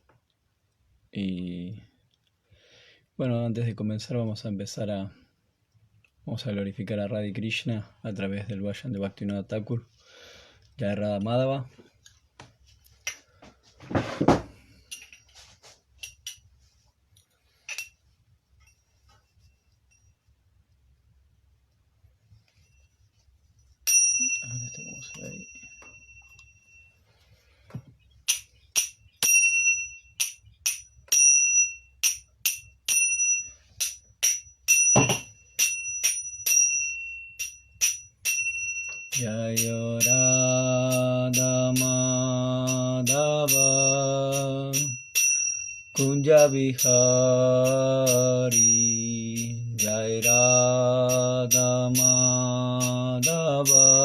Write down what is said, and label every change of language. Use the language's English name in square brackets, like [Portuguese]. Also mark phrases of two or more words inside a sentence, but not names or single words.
[Spanish] Y bueno, antes de comenzar vamos a glorificar a Radha Krishna a través del Vayan de Bhaktivinoda Thakur, Jai Radha Madhava. ¿Cómo se ve ahí? [Sanskrit] जयो राधा माधव कुञ्ज विहारी जय राधा माधव